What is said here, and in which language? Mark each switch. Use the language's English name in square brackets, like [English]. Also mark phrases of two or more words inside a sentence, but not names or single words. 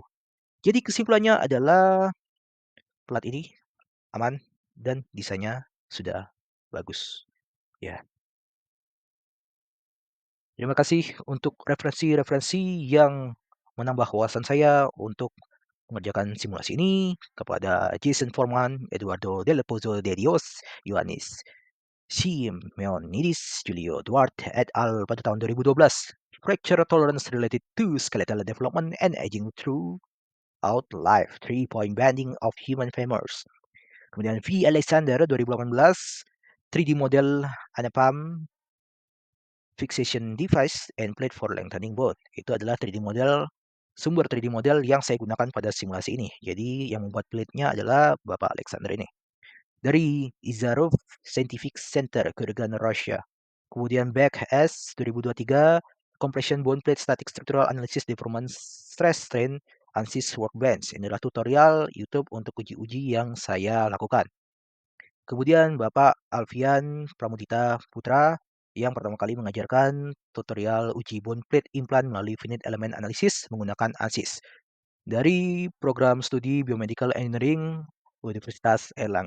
[Indonesian] Jadi kesimpulannya adalah plat ini aman dan desainnya sudah bagus. Ya, terima kasih untuk referensi-referensi yang menambah wawasan saya untuk mengerjakan simulasi ini kepada Jason Forman, Eduardo Del Pozo de Dios, Ioannis Simeonidis, Julio Duarte et al. Pada tahun 2012. Fracture tolerance related to skeletal development and aging throughout life. 3-point bending of human femurs. Kemudian V. Alexander 2018, 3D model anapam fixation device and plate for lengthening bone. Itu adalah [English] 3D model, [Indonesian] sumber [English] 3D model [Indonesian] yang saya gunakan pada simulasi ini. Jadi yang membuat plate-nya adalah Bapak Alexander ini. Dari Izarov Scientific Center, Kurgan, Russia. Kemudian Beck S 2023, Compression Bone Plate Static Structural Analysis Deformance Stress Strain ANSYS Workbench. Inilah tutorial YouTube untuk uji-uji yang saya lakukan. Kemudian Bapak Alfian Pramudita Putra yang pertama kali mengajarkan tutorial uji [English] bone plate implant [Indonesian] melalui [English] finite element analysis [Indonesian] menggunakan ANSYS dari program studi Biomedical Engineering Universitas Erlangen.